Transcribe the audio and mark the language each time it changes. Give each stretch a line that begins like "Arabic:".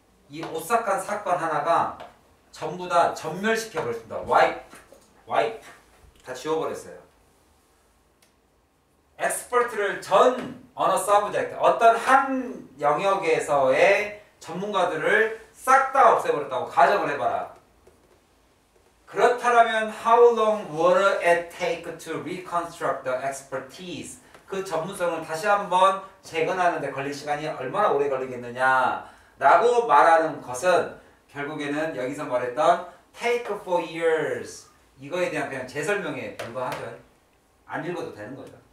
Korean: 이 오싹한 사건 하나가 전부 다 전멸시켜버렸습니다. wipe. 다 지워버렸어요. expert를 전 언어 서브젝트 어떤 한 영역에서의 전문가들을 싹 다 없애버렸다고 가정을 해봐라. 그렇다면
English: how long would it take to reconstruct the expertise?
Korean: 그 전문성을 다시 한번 재건하는 데 걸릴 시간이 얼마나 오래 걸리겠느냐 라고 말하는 것은 결국에는 여기서 말했던
English: take 4 years
Korean: 이거에 대한 그냥 재설명에 불과하죠. 안 읽어도 되는 거죠.